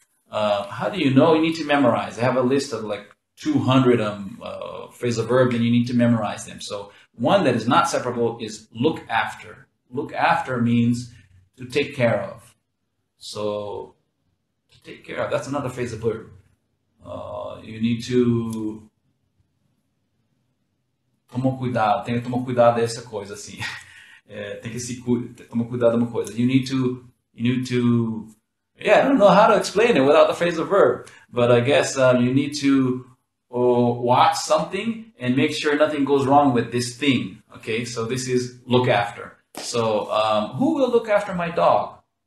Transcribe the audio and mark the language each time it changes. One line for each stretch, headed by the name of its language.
English: How do you know? You need to memorize. I have a list of like 200 phrasal verbs, and you need to memorize them. So one that is not separable is look after. Look after means to take care of. So to take care of, that's another phrasal verb. You need to
Portuguese: tomar cuidado, tem que tomar cuidado dessa coisa assim. Tem que tomar cuidado de uma coisa.
English: You need to, yeah, I don't know how to explain it without the phrasal verb, but I guess you need to watch something and make sure nothing goes wrong with this thing. Okay, so this is look after. So who will look after my dog?